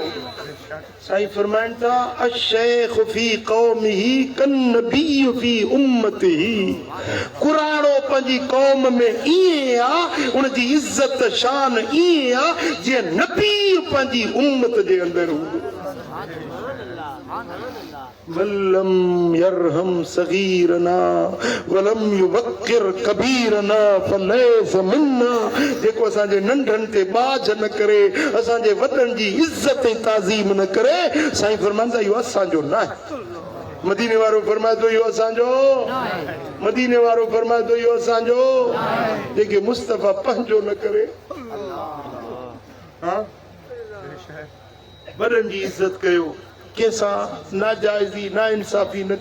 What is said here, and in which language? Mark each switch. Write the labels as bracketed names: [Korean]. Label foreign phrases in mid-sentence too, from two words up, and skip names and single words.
[Sindhi] साईं फरमाइनि था, [Arabic] الشيخ في قومه كالنبي في أمته. [Sindhi] कुराड़ो पंहिंजी क़ौम में ईअं आहे, उनजी इज़त शान ईअं आहे जीअं नबी पंहिंजी उम्मत जे अंदरि हूंदो। [Arabic] ولم يرحم صغيرنا ولم يوقر كبيرنا فليس منا. [Sindhi] जेको असांजे नंढनि ते बाज न करे, असांजे वॾनि जी इज़त ऐं ताज़ीम न करे, साईं फरमाईंदा इहो असांजो न आहे। मदीने वारो फरमाए थो इहो असांजो, मदीने वारो फरमाए थो इहो असांजो। जेके मुस्तफ़ा पंहिंजो न करे, हा वॾनि जी इज़त कयो कंहिंसां नाजाइज़ी ना इंसाफ़ी न